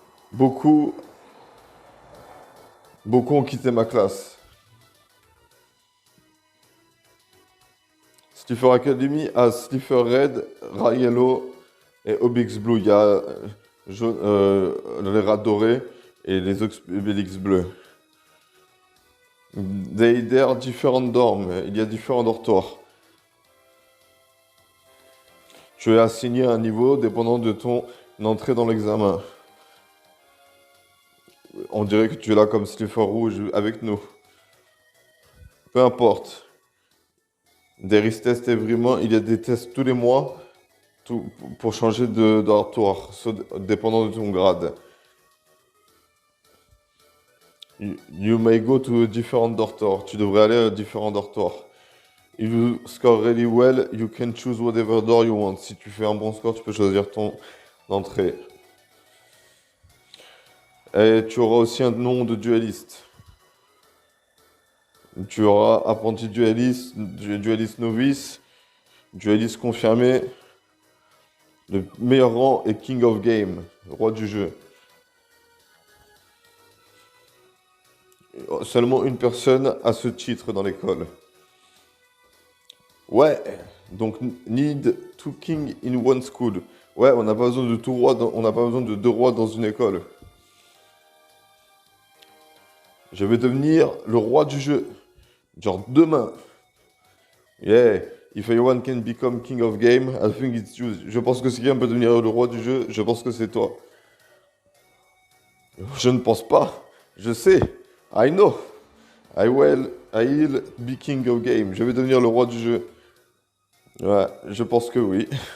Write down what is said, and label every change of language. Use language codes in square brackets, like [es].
[fr] Beaucoup ont quitté ma classe. Slipher Academy a Slipher Red, Ray Yellow et Obix Blue. Il y a les rats dorés et les Obélix bleus. [en] There are different dorms. [fr] Il y a différents dortoirs. Tu es assigné à un niveau dépendant de ton entrée dans l'examen. On dirait que tu es là comme Slipher Rouge avec nous. Peu importe. [en] There is test every month. [fr] Il y a des tests tous les mois pour changer de dortoir, dépendant de ton grade. [en] You may go to a different dortoir. [fr] Tu devrais aller à différents dortoirs. [en] If you score really well, you can choose whatever door you want. [fr] Si tu fais un bon score, tu peux choisir ton entrée. Et tu auras aussi un nom de dueliste. Tu auras apprenti dueliste, dueliste novice, dueliste confirmé. Le meilleur rang est King of Game, roi du jeu. Seulement une personne a ce titre dans l'école. Ouais, donc [en] need two king in one school. [fr] Ouais, on n'a pas besoin de on n'a pas besoin de deux rois dans une école. Je vais devenir le roi du jeu. Genre demain. Yeah. [en] If anyone can become king of game, I think it's you. [fr] Je pense que si quelqu'un peut devenir le roi du jeu, je pense que c'est toi. Je ne pense pas. Je sais. [en] I know. I'll be king of game. [fr] Je vais devenir le roi du jeu. Ouais, je pense que oui.